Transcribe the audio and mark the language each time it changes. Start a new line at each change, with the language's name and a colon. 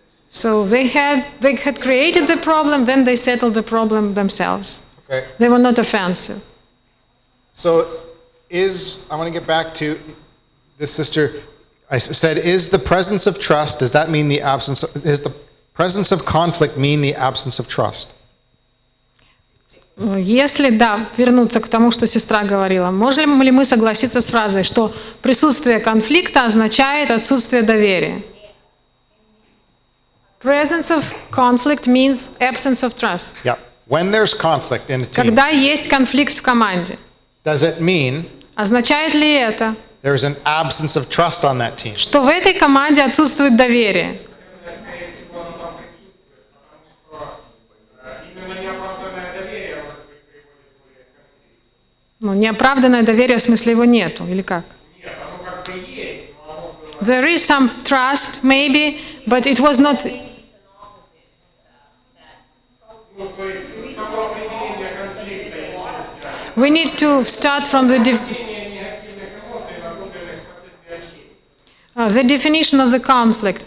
English: So they had created the problem, then they settled the problem themselves. Okay. They were not offensive. So I want to get back to this sister. I said, is the presence of trust, does that mean is the presence of conflict mean the absence of trust?
Russian: Если, да, вернуться к тому, что сестра говорила, можем ли мы согласиться с фразой, что присутствие конфликта означает отсутствие доверия?
English: Presence of conflict means absence of trust. Yeah. When there's conflict in a team, Когда есть конфликт в команде, does it mean означает ли это, there's an absence of trust on that team? что в этой команде отсутствует доверие?
Russian: Ну, неоправданное доверие, в смысле его нету, или как?
English: There is some trust, maybe, but it was not... We need to start from the definition of the conflict.